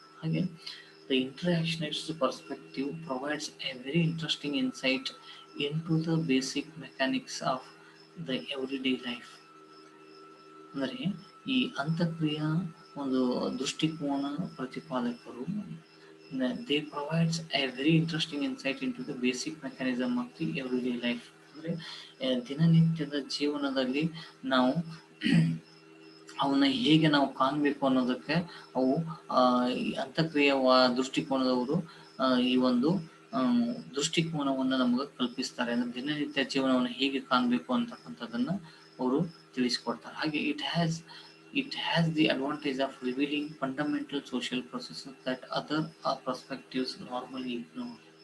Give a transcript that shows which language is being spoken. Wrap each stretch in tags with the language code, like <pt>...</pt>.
<en>ಹಾಗೆ the interactionist perspective provides a very interesting insight into the basic mechanics of the everyday life.</en> <kn>ಅಂದರೆ ಈ ಅಂತಕ್ರಿಯಾ ಒಂದು ದೃಷ್ಟಿಕೋನ ಪ್ರತಿಪಾದಕರು</kn> <en>they provides a very interesting insight into the basic mechanism of the everyday life.</en> <kn>ಅಂದರೆ ದಿನನಿತ್ಯದ ಜೀವನದಲ್ಲಿ ನಾವು ಅವನ್ನ ಹೇಗೆ ನಾವು ಕಾಣಬೇಕು ಅನ್ನೋದಕ್ಕೆ ಅವು ಅಂತಕ್ರಿಯೆ ದೃಷ್ಟಿಕೋನದವರು ಈ ಒಂದು ದೃಷ್ಟಿಕೋನವನ್ನು ನಮಗೆ ಕಲ್ಪಿಸ್ತಾರೆ. ಅಂದ್ರೆ ದಿನನಿತ್ಯ ಜೀವನವನ್ನು ಹೇಗೆ ಕಾಣಬೇಕು ಅಂತಕ್ಕಂಥದ್ದನ್ನ ಅವರು ತಿಳಿಸ್ಕೊಡ್ತಾರೆ.</kn> <en>ಹಾಗೆ it has the advantage of revealing fundamental social processes that other perspectives normally ignore.</en>